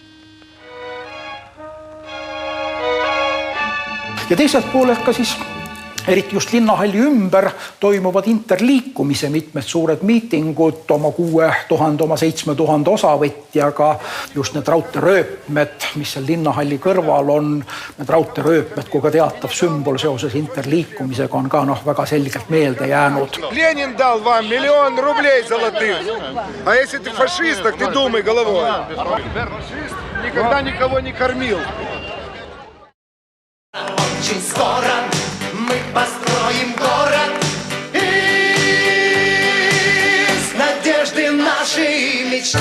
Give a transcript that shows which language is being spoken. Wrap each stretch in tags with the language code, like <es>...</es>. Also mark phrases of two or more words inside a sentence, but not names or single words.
<et>Ja teiselt poolelt ka siis eriti just linnahalli ümber toimuvad interliikumise mitmed suured miitingud oma 6000, oma 7000 osavõtjaga. Just need raudteerööpmed, mis seal linnahalli kõrval on, need raudteerööpmed, kui ka teatav sümbol seoses interliikumisega on ka väga selgelt meelde jäänud.</et> <ru>Ленин дал вам 1 000 000 рублей золотых. А если ты фашист, так ты думай головой. Фашист никогда никого не кормил. Очень скоро мы построим город из надежды нашей мечты.</ru>